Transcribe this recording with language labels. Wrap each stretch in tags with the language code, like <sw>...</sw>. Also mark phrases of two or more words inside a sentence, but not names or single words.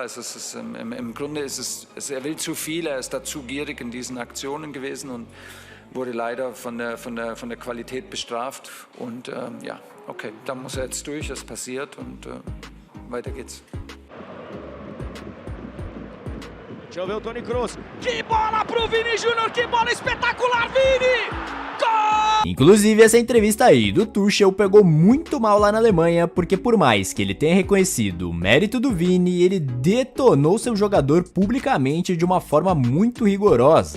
<de>Also im Grunde er will zu viel, er ist da zu gierig in diesen Aktionen gewesen und wurde leider von der Qualität bestraft. Und ja, okay, da muss er jetzt durch, das passiert und weiter geht's.</de> <pt>Deixa eu ver o Toni Kroos. Que bola pro Vini Júnior, que bola espetacular, Vini! Gol! Inclusive, essa entrevista aí do Tuchel pegou muito mal lá na Alemanha, porque por mais que ele tenha reconhecido o mérito do Vini, ele detonou seu jogador publicamente de uma forma muito rigorosa.</pt>